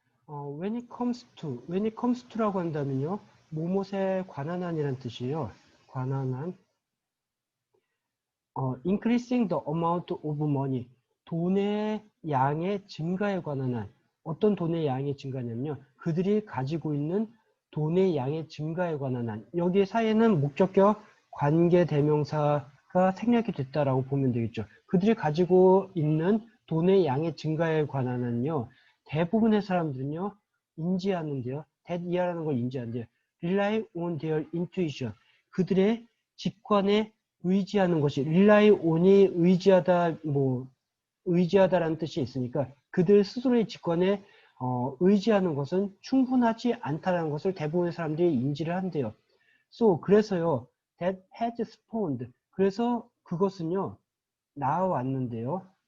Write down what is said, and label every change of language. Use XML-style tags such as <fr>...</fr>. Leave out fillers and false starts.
<en>when it comes to라고 한다면요.</en> <ko>뭐뭇에 관한 한이라는 뜻이에요. 관한 한.</ko> <en>increasing the amount of money.</en> <ko>돈의 양의 증가에 관한 한. 어떤 돈의 양이 증가냐면요. 그들이 가지고 있는 돈의 양의 증가에 관한 한. 여기 사이에는 목적격 관계대명사가 생략이 됐다라고 보면 되겠죠. 그들이 가지고 있는 돈의 양의 증가에 관한 한요. 대부분의 사람들은요. 인지하는데요. 이해하는 걸 인지하는데요.</ko> <en>rely on their intuition.</en> <ko>그들의 직관에 의지하는 것이 rely on이 의지하다 의지하다라는 뜻이 있으니까 그들 스스로의 직관에 의지하는 것은 충분하지 않다라는 것을 대부분의 사람들이 인지를 한대요. 그래서요</ko> <en>that has spawned</en> <ko>그래서 그것은요 나와왔는데요.</ko>